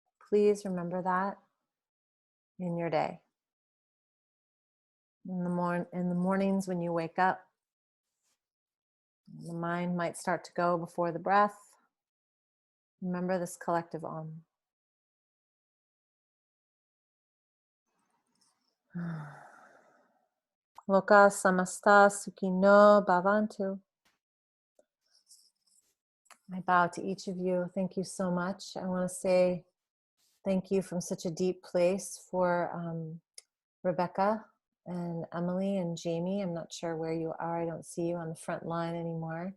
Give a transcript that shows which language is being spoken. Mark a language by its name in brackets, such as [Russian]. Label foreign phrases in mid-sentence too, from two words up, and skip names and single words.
[English] please remember that in your day. In the mornings when you wake up, the mind might start to go before the breath. Remember this collective Om. [Sanskrit] लोक समस्त सुखिनो भवन्तु. [English] I bow to each of you. Thank you so much. I want to say thank you from such a deep place for Rebecca and Emily and Jamie. I'm not sure where you are. I don't see you on the front line anymore.